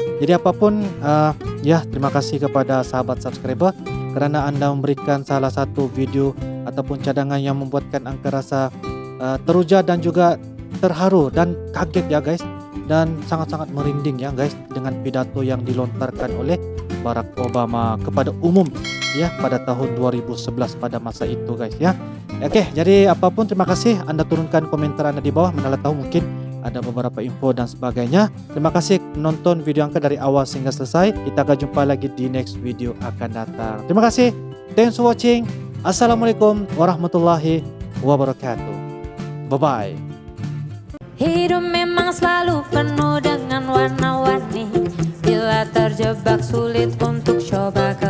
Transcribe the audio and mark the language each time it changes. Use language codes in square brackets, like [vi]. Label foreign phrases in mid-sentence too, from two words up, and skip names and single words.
[ms] Jadi apapun ya, terima kasih kepada sahabat subscriber karena Anda memberikan salah satu video ataupun cadangan yang membuatkan Uncle rasa teruja dan juga terharu dan kaget ya guys, dan sangat-sangat merinding ya guys dengan pidato yang dilontarkan oleh Barack Obama kepada umum ya pada tahun 2011 pada masa itu guys ya. Oke, jadi apapun terima kasih, Anda turunkan komentar Anda di bawah, mana tahu mungkin ada beberapa info dan sebagainya. Terima kasih menonton video Uncle dari awal hingga selesai. Kita akan jumpa lagi di [en] next video [ms] akan datang. Terima kasih. [en] Thanks for watching. [ar] Assalamualaikum warahmatullahi wabarakatuh. [en] Bye bye. [id] Hidup memang selalu penuh dengan warna-warni. Bila terjebak sulit untuk coba